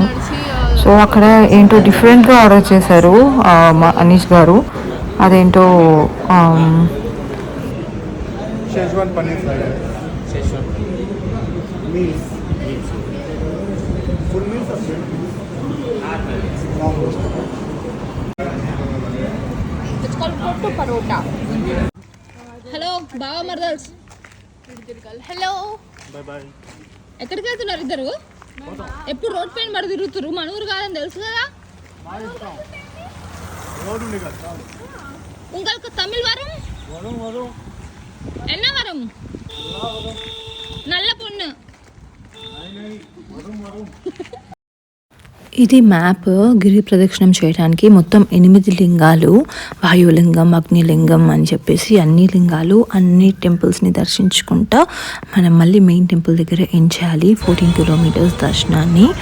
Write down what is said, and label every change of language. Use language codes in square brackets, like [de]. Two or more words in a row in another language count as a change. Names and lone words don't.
[te] సో అక్కడ ఏంటో [en] different order [te] చేశారు మా అనీష్ గారు. అదేంటో [en] Szechuan paneer fried rice. Szechuan meals. Full meals or half meals? Long roast. [te] కొట్టు పరోటా. హలో బావా మరదల్స్. హలో [en] Bye bye. [te] ఎక్కడికి వెళ్తున్నారు ఇద్దరు? ఎప్పుడు రోడ్ పైన పడి తిరుగుతురు, మన ఊరు కాదని తెలుసు కదా. [ta] உங்களுக்கு தமிழ் வரும்? வரும். என்ன வரும்? நல்ல பொண்ணு. [te] ఇది మ్యాప్. గిరి ప్రదక్షిణం చేయడానికి మొత్తం 8 లింగాలు, వాయులింగం, అగ్నిలింగం అని చెప్పేసి అన్ని లింగాలు, అన్ని టెంపుల్స్ని దర్శించుకుంటా మనం మళ్ళీ [en] main temple [te] దగ్గర ఎండ్ చేయాలి 14 కిలోమీటర్స్ దర్శనాన్ని.